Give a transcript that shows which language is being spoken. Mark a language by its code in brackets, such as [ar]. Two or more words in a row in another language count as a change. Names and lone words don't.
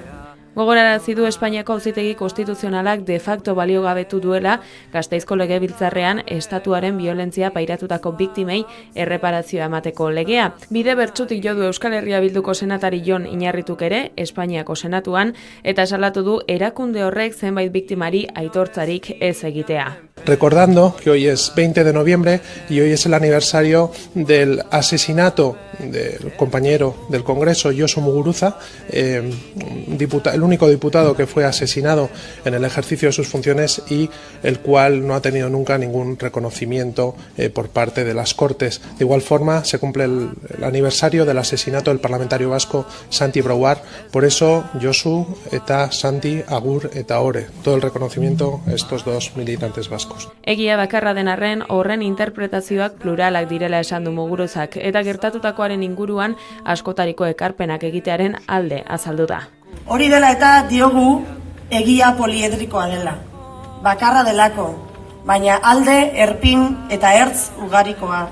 [eu] Gogorarazi du Espainiako Auzitegi Konstituzionalak [la] de facto [eu] baliogabetu duela Gasteizko Legebiltzarrean estatuaren biolentzia pairatutako biktimei erreparazioa emateko legea. Bide bertsutik jo du Euskal Herria Bilduko senatari Jon Iñarrituk ere Espainiako Senatuan eta salatu du erakunde horrek zenbait biktimari aitortzarik ez egitea. [es] Recordando que hoy es 20 de noviembre y hoy es el aniversario del asesinato del compañero del Congreso, Josu Muguruza, el único diputado que fue asesinado en el ejercicio de sus funciones y el cual no ha tenido nunca ningún reconocimiento por parte de las Cortes. De igual forma, se cumple el aniversario del asesinato del parlamentario vasco Santi Brouard. Por eso, [eu] Josu eta Santi agur eta ore. [es] Todo el reconocimiento a estos dos militantes vascos. [eu] Egia bakarra den arren, horren interpretazioak pluralak direla esan du Muguruzak eta gertatutakoaren inguruan askotariko ekarpenak egitearen alde azaldu da. Hori dela eta diogu egia poliedrikoa dela, bakarra delako, baina alde, erpin eta ertz ugarikoa.